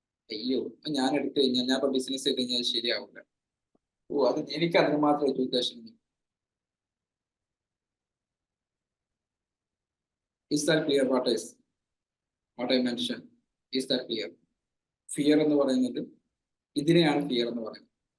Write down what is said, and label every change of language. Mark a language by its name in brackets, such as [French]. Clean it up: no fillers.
[Malayalam] അയ്യോ ഞാൻ എടുത്തു കഴിഞ്ഞാൽ, ഞാൻ ഇപ്പൊ ബിസിനസ് ചെയ്ത് കഴിഞ്ഞാൽ ശരിയാവില്ല, അത് എനിക്ക് അതിന് മാത്രം education. [English] Is that clear what I mentioned? Is that clear? [Malayalam] Fear എന്ന് പറയുന്നത് ഇതിനെയാണ് ഫിയർ എന്ന് പറയുന്നത്.